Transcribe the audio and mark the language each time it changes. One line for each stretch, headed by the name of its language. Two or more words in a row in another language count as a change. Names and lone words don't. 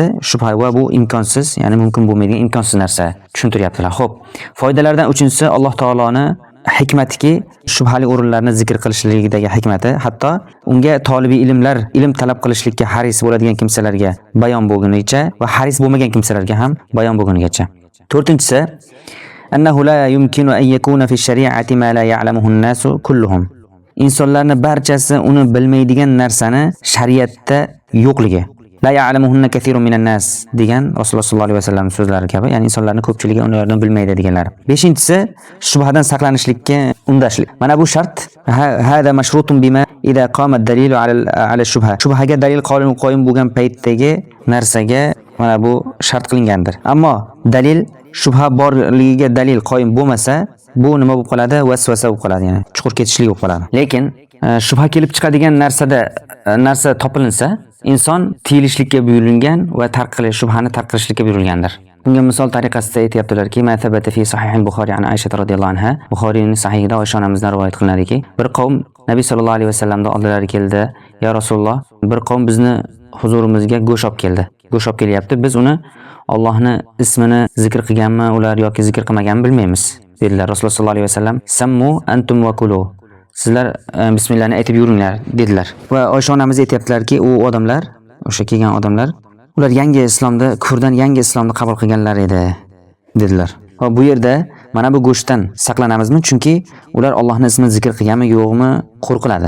Uzbek: Shubha va bu imkonsiz, ya'ni mumkin bo'lmaydigan imkonsiz narsa tushuntiryaptilar. Xo'p, foydalardan uchinchisi Alloh taoloning hikmatiki, shubhali o'rinlarni zikr qilishligidagi hikmati, hatto unga tolibi ilmlar ilm talab qilishlikka haris bo'ladigan kimsalarga bayon bo'lgunicha va haris bo'lmagan kimsalarga ham bayon bo'lgunigacha.
Arabic: To'rtinchisi أنه لا يمكن أن يكون في الشريعة ما لا يعلمه الناس كلهم.
Uzbek: Insonlarning barchasi uni bilmaydigan narsani shariatda yo'qligi.
Arabic: لا يعلمهن كثير من الناس
Uzbek: degan Rasululloh
Arabic: صلى الله عليه وسلم
Uzbek: so'zlari kabi, ya'ni insonlarning ko'pchiligi ularni bilmaydi deganlar. Beshinchisi shubhadan saqlanishlikka undashlik. Mana bu shart.
Arabic: هذا مشروط بما إذا قام الدليل على الشبهة.
Uzbek: Shubhaga dalil qoyim bo'lgan paytdagi narsaga mana bu shart qilingandir. Ammo dalil shubha borligiga dalil qoyim bo'lmasa, bu nima bo'lib qoladi? Vasvasa bo'lib qoladi, ya'ni chuqur ketishlik bo'lib qoladi. Lekin shubha kelib chiqadigan narsa topilinsa, inson tiyilishlikka buyurilgan va shubhani tark qilishlikka buyurilgandir. Bunga misol tariqasida aytayaptilarki,
Arabic: ما ثبت في صحيح البخاري عن عائشة رضي الله عنها,
Uzbek: Buxoriyning sahihida Oysha onamizdan rivoyat qilinadiki, bir qavm Nabiy
Arabic: صلى الله عليه وسلم
Uzbek: oldilari keldi.
Arabic: يا رسول الله,
Uzbek: bir qavm bizni huzurimizga go'sht olib keldi. Go'sht olib kelyapti. Biz uni Allohning ismini zikr qilganmi ular yoki zikr qilmaganmi bilmaymiz, dedilar.
Arabic: رسول الله صلى الله عليه وسلم سموا أنتم وكلوا.
Uzbek: Sizlar bismillahni aytib yuringlar dedilar. Va Oysha onamiz aytayaptilarki, u odamlar, o'sha kelgan odamlar, ular yangi islomda, kufrdan yangi islomni qabul qilganlar edi dedilar. Va bu yerda mana bu go'shtdan saqlanamizmi? Chunki ular Allohning ismini zikr qilganmi yo'qmi qo'rqiladi.